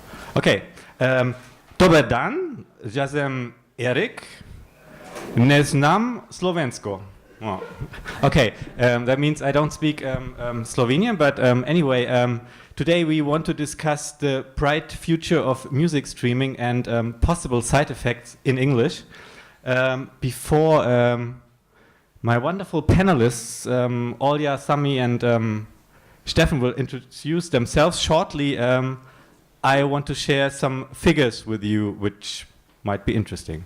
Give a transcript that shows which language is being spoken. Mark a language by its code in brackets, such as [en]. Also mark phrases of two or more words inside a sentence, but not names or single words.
[en] Okay. [hr] Dobar dan, ja sam Erik, ne znam slovensko. [en] Oh. Okay, that means I don't speak Slovenian, but anyway, today we want to discuss the bright future of music streaming and possible side effects in English. Before my wonderful panelists, Olya, Sami and Steffen will introduce themselves shortly, I want to share some figures with you which might be interesting.